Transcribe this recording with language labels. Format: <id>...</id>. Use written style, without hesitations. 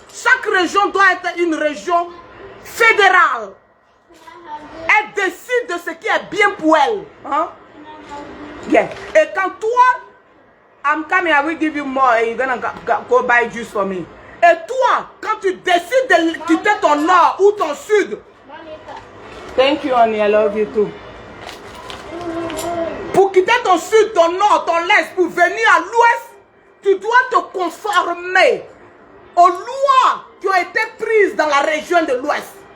<fr>Chaque région doit être une région fédérale. Elle décide de ce qui est bien pour elle. Hein? Yeah. Et quand toi,</fr> <en>I'm coming, I will give you more and you're gonna go buy juice for me.</en> <fr>Et toi, quand tu décides de quitter ton nord ou ton sud,</fr> <en>thank you honey, I love you too.</en> <fr>Pour quitter ton sud, ton nord, ton est, pour venir à l'ouest, tu dois te conformer aux lois qui ont été prises dans la région de l'ouest.</fr>